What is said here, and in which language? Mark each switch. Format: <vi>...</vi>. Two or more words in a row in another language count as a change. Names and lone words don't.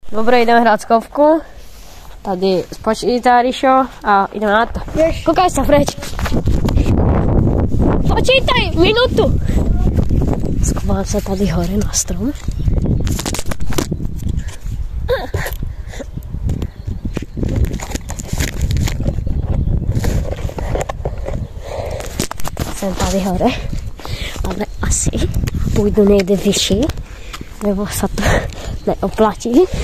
<sk>Dobre, ideme hrať skovku. Tady spočíta Rišo a ideme na to. Kúkaj sa preč. Počítaj, minútu. Schovám sa tady hore na strom.</sk> <cs>Jsem tady hore, ale asi půjdu někde vyšší, nebo se to neoplatí.</cs>